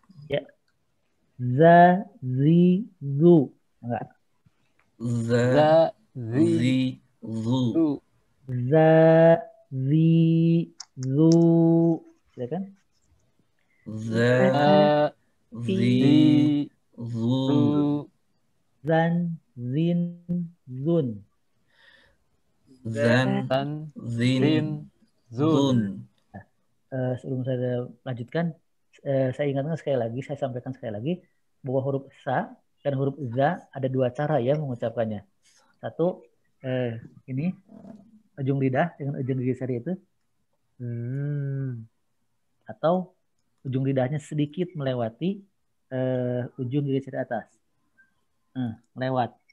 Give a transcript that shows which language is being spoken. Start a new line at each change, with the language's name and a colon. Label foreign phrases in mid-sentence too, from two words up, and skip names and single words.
Indonesian: Ya. Za, zi, zu. Enggak. Za, zi, zu. Za, zi, zu. Silakan. Za, zi, zu. Zan, zin, zun. Zan, zin, zun. Sebelum saya lanjutkan, saya ingatkan sekali lagi, saya sampaikan sekali lagi, bahwa huruf sa dan huruf za ada dua cara ya mengucapkannya. Satu, ini ujung lidah dengan ujung gigi sari itu, atau ujung lidahnya sedikit melewati ujung gigi sari atas, lewat.